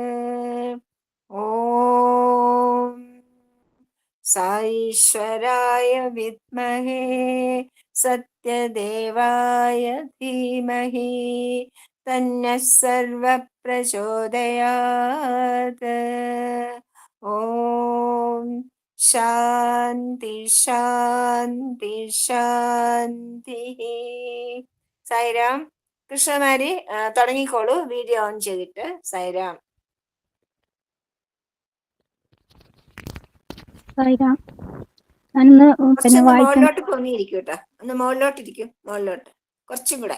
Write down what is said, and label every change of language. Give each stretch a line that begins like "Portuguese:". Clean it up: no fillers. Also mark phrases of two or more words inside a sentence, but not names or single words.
Sanskrit: ॐ ईश्वराय विद्महे सत्यदेवाय धीमहि तन्नः सर्वः प्रचोदयात्। ॐ शान्ति शान्ति शान्तिः.
Malayalam: സായിരാം. കൃഷ്ണമാരി തുടങ്ങിക്കോളൂ, വീഡിയോ ഓൺ ചെയ്തിട്ട്. സായിരാം. കുറച്ചൊന്ന് മുകളിലോട്ട് പൊങ്ങിയിരിക്കും കേട്ടോ. ഒന്ന് മുകളിലോട്ടിരിക്കും, മുകളിലോട്ട് കുറച്ചും കൂടെ.